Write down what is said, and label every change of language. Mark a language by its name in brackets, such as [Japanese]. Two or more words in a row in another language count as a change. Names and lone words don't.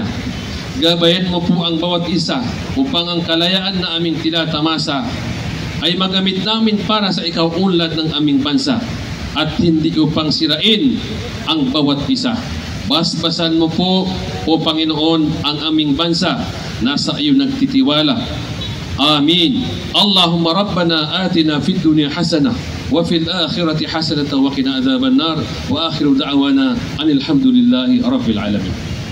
[Filipino] Gabayan mo po ang bawat isa upang ang kalayaan na aming tinatamasa ay magamit namin para sa ikaunlad ng aming bansa at hindi upang sirain ang bawat isa. Basbasan mo po, O Panginoon, ang aming bansa na sa iyo nagtitiwala. Amin. [Arabic] اللهم ربنا آتنا في الدنيا حسنة وفي الآخرة حسنة وقنا عذاب النار وآخر دعوانا أن الحمد لله رب العالمين.